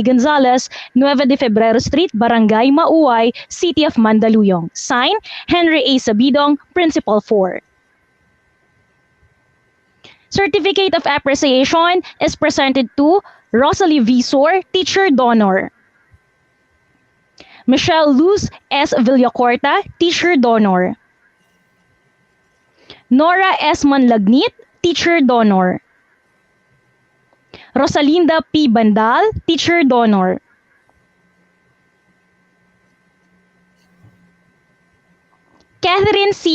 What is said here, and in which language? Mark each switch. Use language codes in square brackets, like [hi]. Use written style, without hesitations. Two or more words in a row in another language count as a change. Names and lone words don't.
[en] Gonzalez, 9 de Febrero Street, Barangay Mauay, City of Mandaluyong. Sign, Henry A. Sabidong, Principal 4. Certificate of Appreciation is presented to Rosalie Visor, Teacher Donor. Michelle Luz S. Villacorta, Teacher Donor. Nora S. Manlagnit, Teacher Donor. Rosalinda P. Bandal, Teacher Donor. Catherine C.